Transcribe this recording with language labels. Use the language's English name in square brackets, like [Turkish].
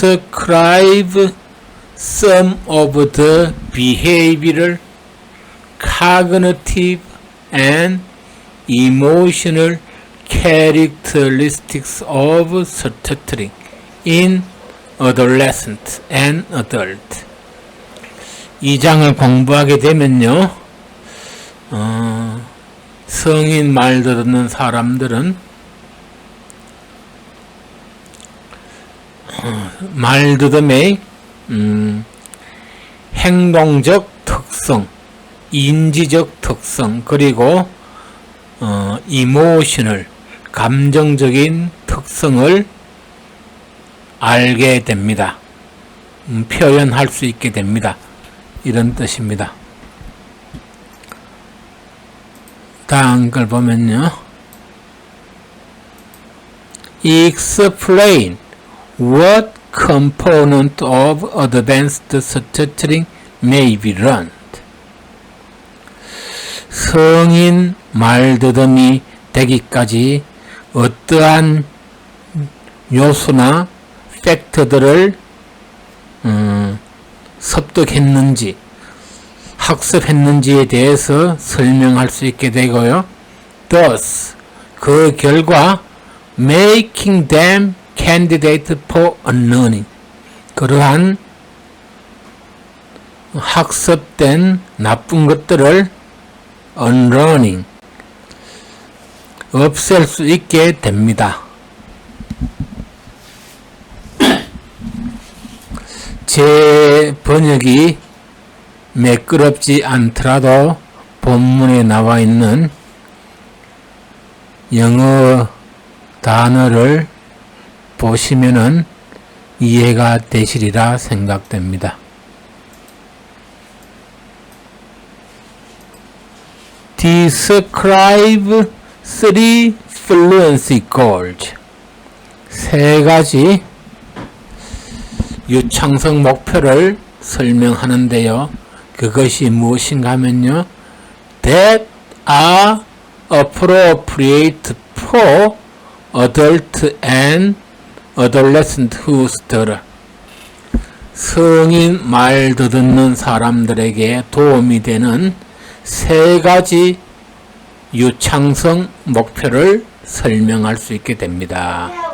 [English] Describe some of the behavioral, cognitive, and emotional characteristics of stuttering in adolescent and adult. [Korean] 이 장을 공부하게 되면요, 성인 말 듣는 사람들은 말더듬의 행동적 특성, 인지적 특성, 그리고 이모셔널, 감정적인 특성을 알게 됩니다. 표현할 수 있게 됩니다. 이런 뜻입니다. 다음 걸 보면요. [English] Explain what component of advanced stuttering may be learned. [Korean] 성인 말더듬이 되기까지 어떠한 요소나 팩터들을 습득했는지, 학습했는지에 대해서 설명할 수 있게 되고요. [English] Thus, [Korean] 그 결과 [English] making them candidate for unlearning. [Korean] 그러한 학습된 나쁜 것들을 unlearning, 없앨 수 있게 됩니다. 제 번역이 매끄럽지 않더라도 본문에 나와 있는 영어 단어를 보시면은 이해가 되시리라 생각됩니다. [English] Describe three fluency goals. [Korean] 세 가지 유창성 목표를 설명하는데요. 그것이 무엇인가 하면요. [English] That are appropriate for adult and adolescent who stutter. [Korean] 성인 말 듣는 사람들에게 도움이 되는 세 가지 유창성 목표를 설명할 수 있게 됩니다.